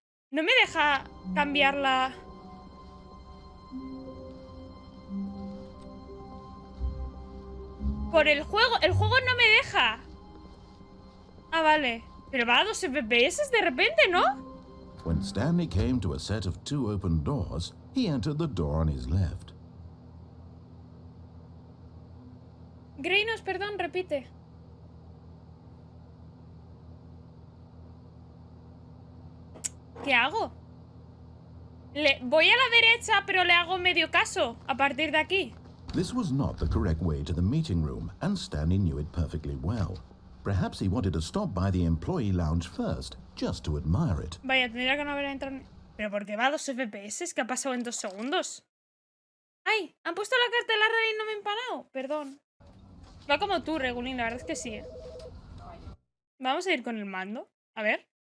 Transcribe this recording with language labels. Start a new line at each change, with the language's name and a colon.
Spanish: No me deja cambiarla. Por el juego no me deja. Ah, vale. Pero va a 2 FPS de repente, ¿no?
English: When Stanley came to a set of 2 open doors, he entered the door on his left.
Spanish: Greynos, perdón, repite. ¿Qué hago? Voy a la derecha, pero le hago medio caso a partir de aquí.
English: This was not the correct way to the meeting room, and Stanley knew it perfectly well. Perhaps he wanted to stop by the employee lounge first, just to admire it.
Spanish: Vaya, tendría que no haber entrado... ¿Pero por qué va a 2 FPS? ¿Qué ha pasado en 2 segundos? ¡Ay! ¿Han puesto la cartela rara y no me he empanado? Perdón. Va como tú, Regulín, la verdad es que sí, Vamos a ir con el mando. A ver.